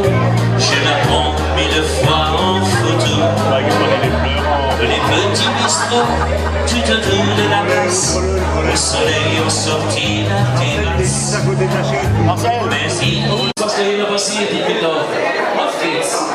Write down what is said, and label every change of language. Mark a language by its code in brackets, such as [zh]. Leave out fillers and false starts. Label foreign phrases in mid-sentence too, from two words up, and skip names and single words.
[fr] Je la prends 1000 fois en photo. Les petits bistrots, tout autour de la place. Le soleil ont sorti la terrasse. Mais il... [de] Was da hier passiert, ich bin da. Auf geht's.